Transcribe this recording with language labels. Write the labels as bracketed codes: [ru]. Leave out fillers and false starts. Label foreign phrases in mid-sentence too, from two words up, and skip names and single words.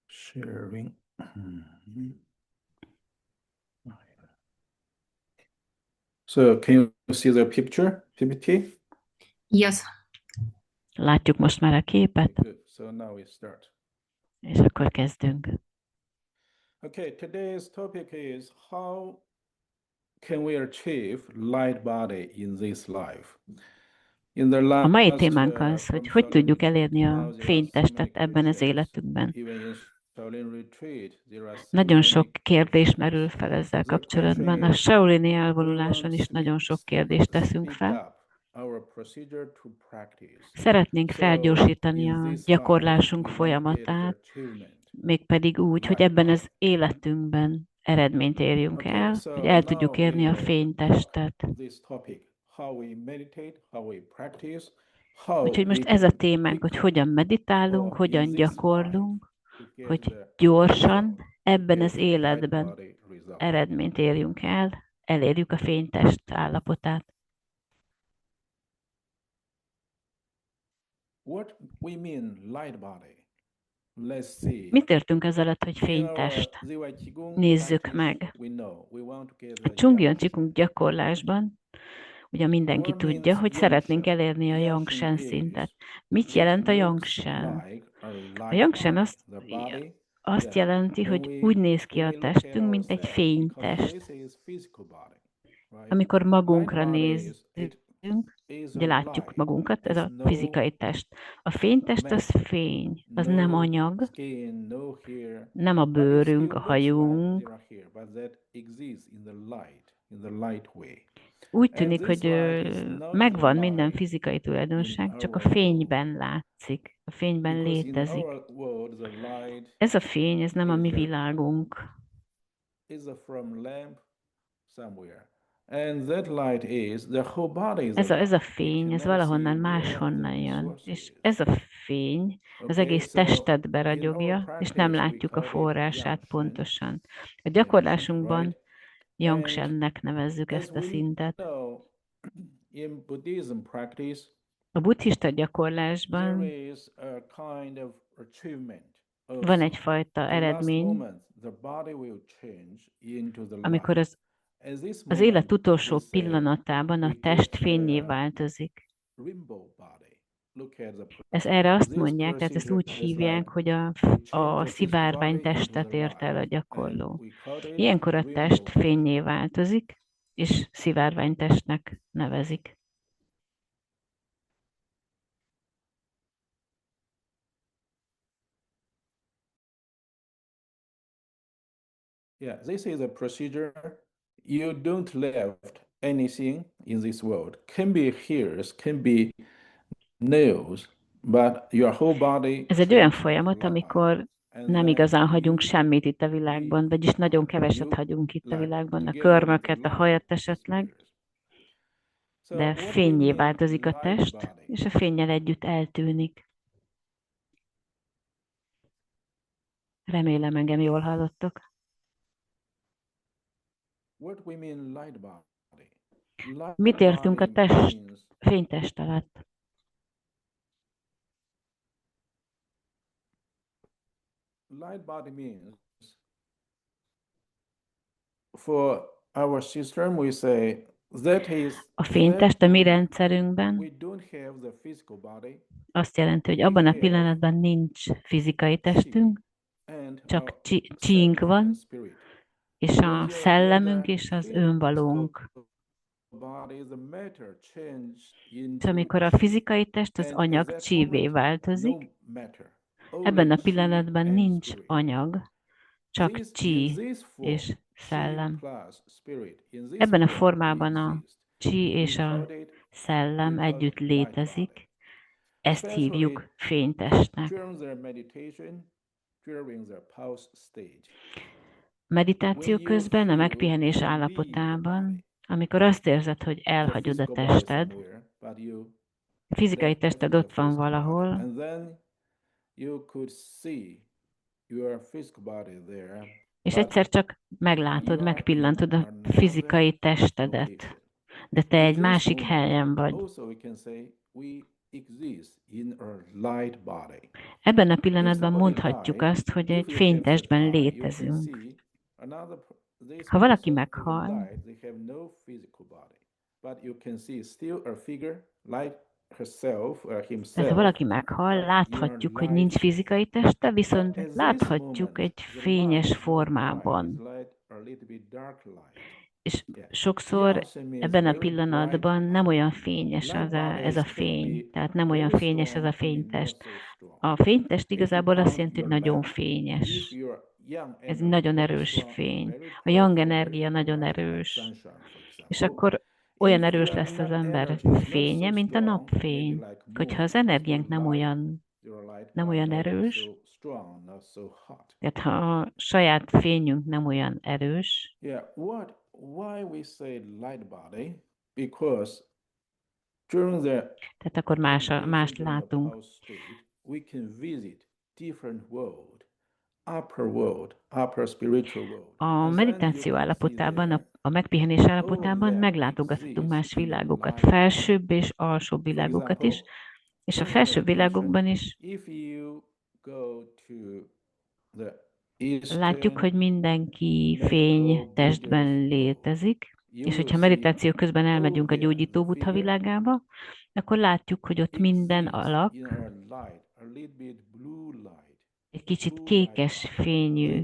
[en] Sharing. So can you see the picture, PPT? Yes. [hu] Látjuk most már a képet, [en] Good. So now we start. [hu] és akkor kezdünk. [en] Okay, today's topic is how can we achieve light body in this life? In the [hu] A [en] last, [hu] mai témánk az, [en] from [hu] hogy tudjuk elérni a [en] Shaolin [hu] fénytestet ebben az [en] Christians, [hu] életünkben. [en] even in Shaolin retreat, there are so [hu] Nagyon sok [en] many [hu] kérdés merül fel ezzel [en] The question [hu] kapcsolatban. A [en] is, [hu] Shaolini [en] we [hu] elvonuláson is [en] want [hu] nagyon sok kérdést teszünk [en] speed [hu] fel. [en] up our procedure to practice. [hu] Szeretnénk [en] So [hu] felgyorsítani [en] in [hu] a [en] this [hu] gyakorlásunk [en] life, we want to get the [hu] folyamatát, [en] achievement. [hu] mégpedig úgy, hogy [en] Light [hu] ebben [en] body. [hu] az életünkben eredményt érjünk [en] Okay, [hu] el, [en] so [hu] hogy el [en] now [hu] tudjuk érni a [en] we [hu] fénytestet. [en] this topic, how we meditate, how we practice, how [hu] Úgyhogy [en] we [hu] most ez a [en] can [hu] témánk, hogy [en] quickly [hu] hogyan meditálunk, [en] or [hu] hogyan [en] in this life [hu] gyakorlunk, [en] to get [hu] hogy [en] the [hu] gyorsan [en] result, [hu] ebben [en] get [hu] az [en] the light [hu] életben [en] body result. [hu] eredményt érjünk el, elérjük a fénytest állapotát. [en] What we mean light body? Let's see. [hu] Mit értünk ez alatt, hogy [en] In our [hu] fénytest? [en] Ziwai Qigong [hu] Nézzük [en] practice, [hu] meg. [en] we know we want to get [hu] A [en] the [hu] Csungyon [en] yang [hu] Csikung gyakorlásban, ugye mindenki [en] What [hu] tudja, [en] means [hu] hogy [en] yang [hu] szeretnénk [en] shen? [hu] elérni a [en] Yang [hu] yang [en] shen [hu] shen [en] is, [hu] szintet. Mit [en] it [hu] jelent a yang [en] looks [hu] shen? [en] like a [hu] A [en] light [hu] yang shen [en] body. The body, [hu] azt jelenti, [en] when [hu] hogy úgy néz ki [en] when [hu] a [en] we look at [hu] testünk, mint egy [en] ourselves, because [hu] fénytest. [en] this is physical body, right? [hu] Amikor [en] Light [hu] magunkra [en] body [hu] nézünk, [en] is a [hu] ugye látjuk [en] light. [hu] magunkat, ez [en] It's [hu] a [en] no [hu] fizikai test. A fénytest az [en] matter, [hu] fény, az [en] no [hu] nem anyag, [en] skin, no hair, [hu] nem a [en] but it [hu] bőrünk, [en] still [hu] a [en] looks like [hu] hajunk. [en] there are hair, but that exists in the light way. [hu] Úgy [en] And [hu] tűnik, [en] this [hu] hogy [en] light is not [hu] megvan minden [en] light [hu] fizikai [en] in [hu] tulajdonság, csak a [en] our world. [hu] fényben látszik, a fényben [en] Because in [hu] létezik. [en] our world, the light [hu] Ez a fény, ez nem a mi [en] is a, [hu] világunk. [en] is a from lamp somewhere. And that light is, the whole body is a [hu] Ez a [en] light. We [hu] fény, [en] can [hu] ez [en] never [hu] valahonnan [en] see where [hu] máshonnan [en] the [hu] jön. [en] source [hu] És [en] is. [hu] ez a fény az [en] Okay, [hu] egész [en] so [hu] testet [en] in our [hu] beragyogja, és nem [en] practice, we [hu] látjuk a [en] call it yang [hu] forrását [en] shen, [hu] pontosan. A [en] yang shen, [hu] gyakorlásunkban [en] right? [hu] yang [en] And [hu] shennek nevezzük [en] as [hu] ezt a [en] we [hu] szintet. [en] know, in Buddhism practice, [hu] A buddhista [en] there [hu] gyakorlásban [en] is a kind of achievement of [hu] van egyfajta [en] the last [hu] eredmény, [en] moment, the body will change into the [hu] amikor [en] light. At this [hu] az élet [en] moment, we [hu] utolsó [en] say [hu] pillanatában [en] we [hu] a test [en] get [hu] fénnyé [en] the [hu] változik. [en] rainbow body. Look at the [hu] Ez [en] person. [hu] erre azt [en] This [hu] mondják, tehát ezt [en] procedure [hu] úgy [en] is [hu] hívják, [en] like [hu] hogy [en] we change [hu] a [en] the physical [hu] szivárvány [en] body into [hu] testet [en] the [hu] ért el a [en] light, and [hu] gyakorló. [en] we call it [hu] Ilyenkor a [en] rainbow [hu] test [en] body. [hu] fénnyé változik, és szivárványtestnek nevezik. [en] Yeah, this is a procedure. You don't left anything in this world. Can be hairs, can be nails, but your whole body [hu] Ez egy olyan [en] change [hu] folyamat, [en] light. [hu] amikor [en] And [hu] nem [en] then [hu] igazán hagyunk [en] you [hu] semmit itt a világban, vagyis nagyon keveset [en] you [hu] hagyunk itt a [en] like [hu] világban, a [en] together with the [hu] körmöket, a [en] light [hu] hajat esetleg, [en] disappears. So [hu] de [en] what we [hu] fénnyé [en] mean [hu] változik a [en] light [hu] test, [en] body? [hu] és a fénnyel együtt eltűnik. Remélem, engem jól hallottok. [en] What we mean light body? Light [hu] Mit értünk a [en] body means [hu] fénytest alatt? [en] light body means for our system we say that is [hu] A fénytest a mi rendszerünkben [en] we don't have the physical body [hu] azt jelenti, hogy abban a pillanatban nincs fizikai testünk, [en] and [hu] csak [en] our [hu] csíink [en] self [hu] van, [en] and spirit. [hu] és a szellemünk és az önvalónk. [en] Body, the matter change into [hu] És amikor a fizikai test az [en] and [hu] anyag [en] at that [hu] csívé [en] moment, [hu] változik, [en] no matter. [hu] ebben a [en] Only chi [hu] pillanatban [en] and [hu] nincs [en] spirit. [hu] anyag, csak [en] In [hu] csí [en] this form, [hu] és [en] chi [hu] szellem. [en] plus spirit, in this [hu] Ebben a [en] form [hu] formában a [en] exist. [hu] csí és [en] We [hu] a [en] call it [hu] szellem együtt [en] light body. [hu] létezik. Ezt [en] Especially [hu] hívjuk fénytestnek. [en] during the meditation, during the pause stage. [hu] Meditáció [en] When you [hu] közben, a [en] feel [hu] megpihenés [en] you leave the [hu] állapotában, [en] body, [hu] amikor azt érzed, hogy [en] the [hu] elhagyod a [en] physical body [hu] tested, [en] somewhere, but you [hu] a fizikai [en] left [hu] tested [en] the [hu] ott van [en] physical body, [hu] valahol, [en] and then you could see your physical body there, [hu] és [en] but [hu] egyszer csak meglátod, [en] you are [hu] megpillantod [en] in [hu] a fizikai [en] another [hu] testedet, [en] location. [hu] de te [en] In [hu] egy [en] this [hu] másik [en] moment, [hu] helyen vagy. [en] also we can say we exist in a light body. [hu] Ebben a [en] If [hu] pillanatban [en] somebody [hu] mondhatjuk [en] died, [hu] azt, hogy [en] if [hu] egy [en] you have the [hu] fénytestben [en] eye, you can [hu] létezünk. [en] see this [hu] Ha valaki [en] person even [hu] meghal, [en] died, they have no physical body, but you can see still a figure like herself or [hu] tehát ha [en] himself, [hu] valaki meghal, [en] but in a [hu] láthatjuk, hogy nincs [en] light form. [hu] fizikai teste, [en] But [hu] viszont [en] at this [hu] láthatjuk [en] moment, [hu] egy [en] the light [hu] fényes [en] is not bright, it's [hu] formában. [en] like a little bit dark light. [hu] És [en] Yeah. [hu] sokszor [en] Beyonce means [hu] ebben a [en] very bright [hu] pillanatban nem [en] light. [hu] olyan fényes [en] Light [hu] ez a [en] bodies can [hu] fény, [en] be [hu] tehát nem olyan [en] very [hu] fényes ez a [en] strong, can be not [hu] fénytest. [en] so strong. [hu] A fénytest [en] If you [hu] igazából azt [en] count [hu] jelenti, hogy [en] your [hu] nagyon [en] lamp, if [hu] fényes. [en] your young [hu] Ez [en] energy [hu] nagyon [en] very [hu] erős [en] strong, [hu] fény. [en] very [hu] A yang [en] powerful, very [hu] energia nagyon [en] bright, like [hu] erős. [en] sunshine, for [hu] És [en] example. [hu] akkor olyan [en] If [hu] erős [en] your [hu] lesz az ember [en] energy is not [hu] fénye, [en] so [hu] mint a [en] strong, maybe [hu] napfény. [en] like [hu] Hogyha az [en] moon, still [hu] energiánk [en] light, your light, [hu] nem [en] but [hu] olyan [en] not [hu] erős, [en] so strong, not so hot. [hu] tehát ha a saját fényünk nem olyan erős, [en] Yeah, why we say light body? Because during the [hu] tehát akkor [en] meditation, [hu] mást [en] during the [hu] látunk. [en] pause state, we can visit different world, upper spiritual world. [hu] A [en] And then you [hu] meditáció [en] can see [hu] állapotában, [en] there, [hu] a megpihenés [en] all of [hu] állapotában [en] them [hu] meglátogathatunk [en] exist [hu] más [en] in the [hu] világokat, [en] light body. [hu] felsőbb és alsóbb [en] For [hu] világokat is, [en] example, [hu] és a [en] during the [hu] felsőbb [en] meditation, [hu] világokban is [en] if you go to the [hu] látjuk, [en] Eastern [hu] hogy mindenki [en] medical [hu] fénytestben [en] Buddha's world, [hu] létezik, [en] you [hu] és [en] will [hu] hogyha [en] see [hu] meditáció közben [en] all [hu] elmegyünk a [en] there [hu] gyógyító [en] the [hu] Buddha [en] figure [hu] világába, akkor látjuk, hogy ott minden [en] exists in [hu] alak [en] a light, a little bit blue light, [hu] egy kicsit [en] blue light [hu] kékes [en] body. They